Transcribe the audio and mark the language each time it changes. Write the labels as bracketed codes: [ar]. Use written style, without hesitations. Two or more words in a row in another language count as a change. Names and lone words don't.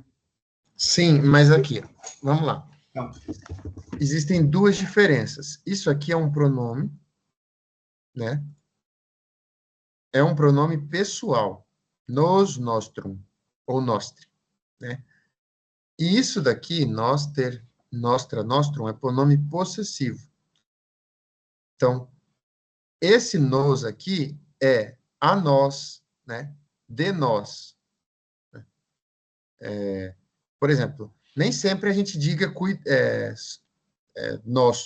[pt] Sim, mas aqui, vamos lá. Então, Existem duas diferenças. Isso aqui é um pronome, né? É um pronome pessoal. [la] Nos, nostrum, ou nostre, né? [pt] E isso daqui, [la] noster, nostra, nostrum, [pt] é pronome possessivo. Então, esse nos aqui é a nós, né? De nós. Por exemplo, nem sempre a gente diga nosso.